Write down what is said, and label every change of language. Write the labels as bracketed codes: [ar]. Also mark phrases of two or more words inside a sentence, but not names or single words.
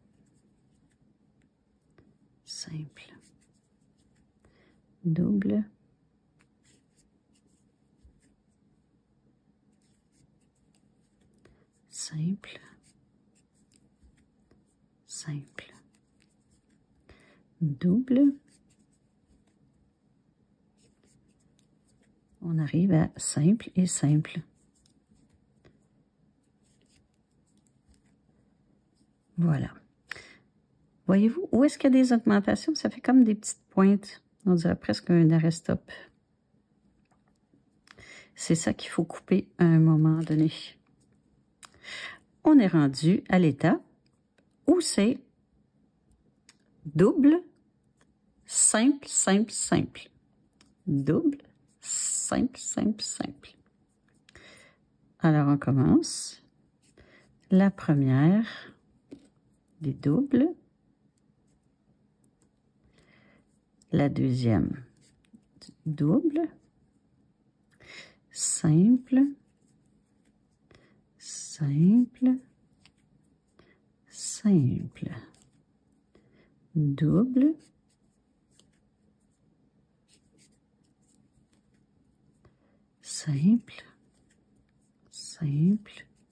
[fr] simple, double, simple, simple, double. On arrive à simple et simple. Voilà. Voyez-vous, où est-ce qu'il y a des augmentations? Ça fait comme des petites pointes. On dirait presque un arrêt-stop. C'est ça qu'il faut couper à un moment donné. On est rendu à l'étape où c'est double, simple, simple, simple. Double, simple, simple, simple. Alors, on commence. La première des doubles. La deuxième, double, simple, simple, simple, double, simple, simple,